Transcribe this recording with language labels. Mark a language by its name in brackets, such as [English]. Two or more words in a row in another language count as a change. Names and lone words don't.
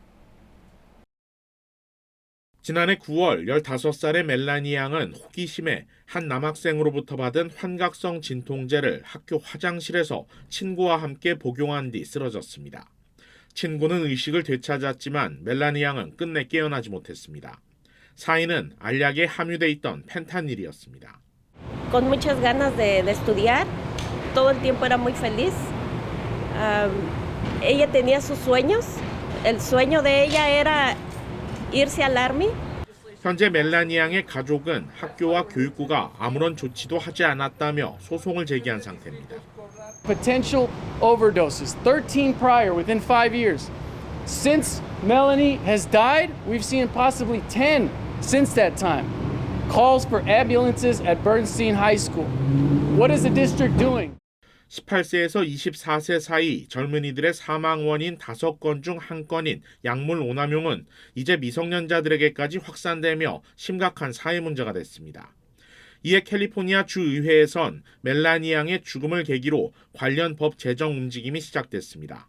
[Korean] 지난해 9월 15살의 멜라니 양은 호기심에 한 남학생으로부터 받은 환각성 진통제를 학교 화장실에서 친구와 함께 복용한 뒤 쓰러졌습니다. 친구는 의식을 되찾았지만 멜라니 양은 끝내 깨어나지 못했습니다. 사인은 알약에 함유돼 있던 [Spanish] Con muchas ganas de estudiar, todo el tiempo era muy feliz ella tenía sus sueños. El sueño de ella era irse al army. [Korean] 현재 멜라니 양의 가족은 학교와 교육부가 아무런 조치도 하지 않았다며 소송을 제기한 상태입니다. [English] Potential overdoses, 13 prior within 5 years. Since Melanie has died, we've seen possibly 10 since that time. Calls for ambulances at Bernstein High School. What is the district doing? [Korean] 18세에서 24세 사이 젊은이들의 사망 원인 5건 중 1건인 약물 오남용은 이제 미성년자들에게까지 확산되며 심각한 사회 문제가 됐습니다. 이에 캘리포니아 주의회에선 멜라니 양의 죽음을 계기로 관련 법 제정 움직임이 시작됐습니다.